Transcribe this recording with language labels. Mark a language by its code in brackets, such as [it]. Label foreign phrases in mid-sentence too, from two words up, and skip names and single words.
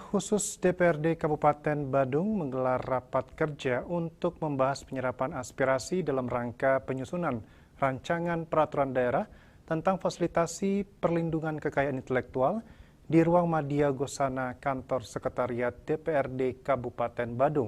[id] Khusus DPRD Kabupaten Badung menggelar rapat kerja untuk membahas penyerapan aspirasi dalam rangka penyusunan rancangan peraturan daerah tentang fasilitasi perlindungan kekayaan intelektual di ruang Madya Gosana Kantor Sekretariat DPRD Kabupaten Badung.